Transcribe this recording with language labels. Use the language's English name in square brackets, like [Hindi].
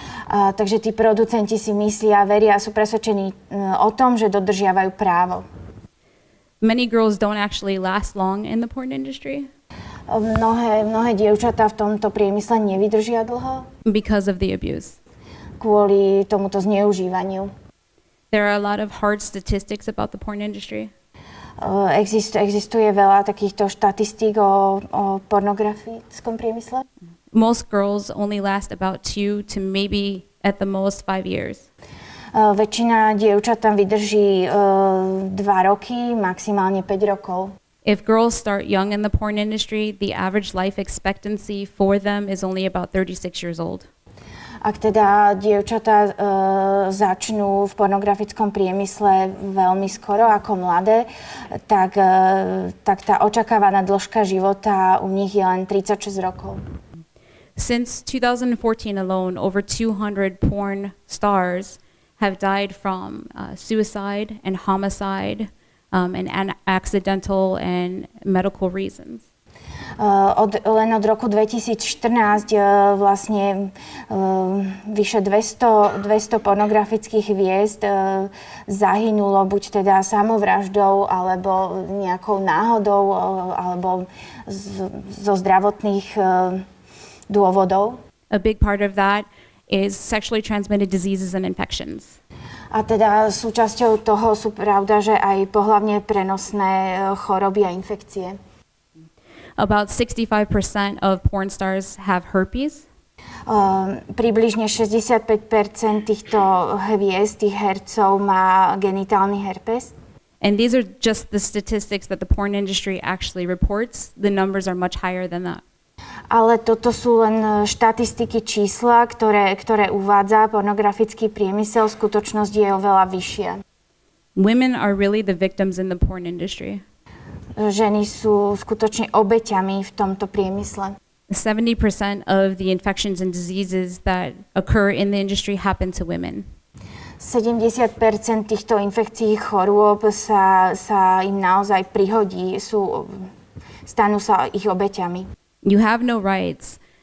[Slovak] Takže tí producenti si myslia, veria a sú presvedčení o tom, že dodržiavajú právo. [English] Many girls don't actually last long in the porn industry [Slovak] Mnohé dievčatá v tomto priemysle nevydržia dlho [English] because of the abuse. [Slovak] kvôli tomuto zneužívaniu. [English] There are a lot of hard statistics about the porn industry. [Slovak] Existuje veľa takýchto štatistík o pornografickom priemysle. [English] Most girls only last about 2 to maybe at the most 5 years. [Slovak] Väčšina dievčat tam vydrží 2 roky, maximálne 5 rokov. [English] If girls start young in the porn industry, the average life expectancy for them is only about 36 years old. [Slovak] Ak teda dievčatá začnú v pornografickom priemysle veľmi skoro ako mladé, tak tá očakávaná dĺžka života u nich je len 36 rokov. [English] Since 2014 alone, over 200 porn stars have died from suicide and homicide and accidental and medical reasons. [Slovak] Len od roku 2014 vlastne vyše 200 pornografických hviezd zahynulo buď teda samovraždou, alebo nejakou náhodou, alebo zo zdravotných dôvodov. [English] A big part of that is sexually transmitted diseases and infections. [Slovak] A teda súčasťou toho sú pravda, že aj pohlavne prenosné choroby a infekcie. [English] About 65% of porn stars have herpes. [Slovak] Približne 65% týchto hviezd, tých hercov má genitálny herpes. [English] And these are just the statistics that the porn industry actually reports. The numbers are much higher than that. [Slovak] Ale toto sú len štatistiky, čísla, ktoré uvádza pornografický priemysel. Skutočnosť je oveľa vyššia. [English] Women are really the victims in the porn industry. [Slovak] Ženy sú skutočne obeťami v tomto priemysle. [English] 70% of the infections and diseases that occur in the industry happen to women. [Slovak] 70% týchto infekcií chorôb sa im naozaj prihodí, stanú sa ich obeťami. [English] You have no rights.